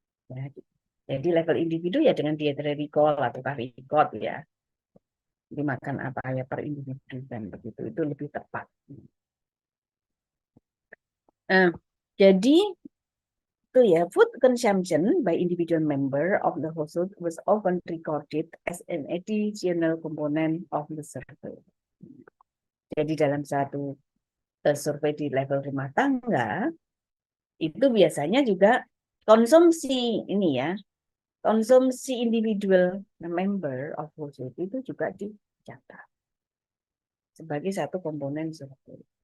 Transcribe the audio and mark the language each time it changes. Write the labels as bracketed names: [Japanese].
[Indonesian] Ya, jadi level individu ya dengan dietary recall atau record ya. Dimakan apa ya per individu dan begitu itu lebih tepat. Nah, jadi itu ya [English] food consumption by individual member of the household was often recorded as an additional component of the survey. [Indonesian] Jadi dalam satu survei di level rumah tangga itu biasanya juga konsumsi ini ya, konsumsi [English] individual member of household [Indonesian] itu juga dicatat sebagai satu komponen survei.